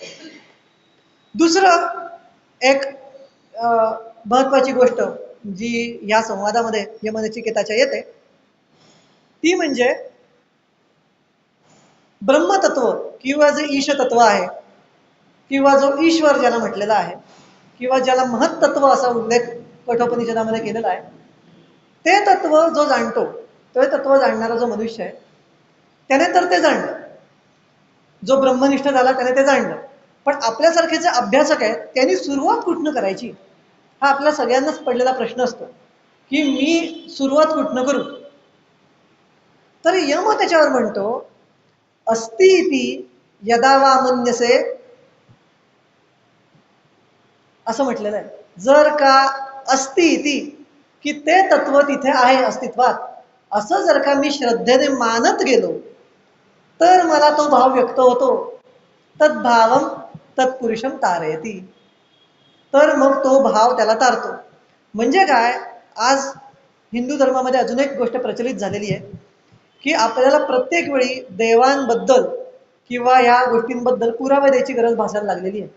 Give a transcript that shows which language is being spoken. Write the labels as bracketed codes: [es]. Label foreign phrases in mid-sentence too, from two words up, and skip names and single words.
[mr] दुसरं एक महत्वाची गोष्ट जी या संवादामध्ये यमनचिकेताच्या येते, ती म्हणजे ब्रह्मतत्व किंवा जे ईश तत्व आहे किंवा जो ईश्वर ज्याला म्हटलेला आहे, किंवा ज्याला महत्त्व असा उल्लेख कठोपनिषदामध्ये केलेला आहे, ते तत्व जो जाणतो, ते तत्व जाणणारा जो मनुष्य आहे, त्याने तर ते जाणलं. जो ब्रह्मनिष्ठ झाला त्याने ते जाणलं. पण आपल्यासारखे जे अभ्यासक आहेत त्यांनी सुरुवात कुठनं करायची, हा आपल्या सगळ्यांनाच पडलेला प्रश्न असतो, की मी सुरुवात कुठनं करू. तर यम त्याच्यावर म्हणतो, [sa] अस्ति इति यदा वा मन्यसे, [mr] असं म्हटलेलं आहे. जर का [sa] अस्ति इति, [mr] की ते तत्व तिथे आहे अस्तित्वात, असं जर का मी श्रद्धेने मानत गेलो, तर मला तो भाव व्यक्त होतो. [sa] तद्भावम तत्पुरुषम तारयती. [mr] तर मग तो भाव त्याला तारतो. म्हणजे काय, आज हिंदू धर्मामध्ये अजून एक गोष्ट प्रचलित झालेली आहे, की आपल्याला प्रत्येक वेळी देवांबद्दल किंवा या गोष्टींबद्दल पुरावे द्यायची गरज भासायला लागलेली आहे.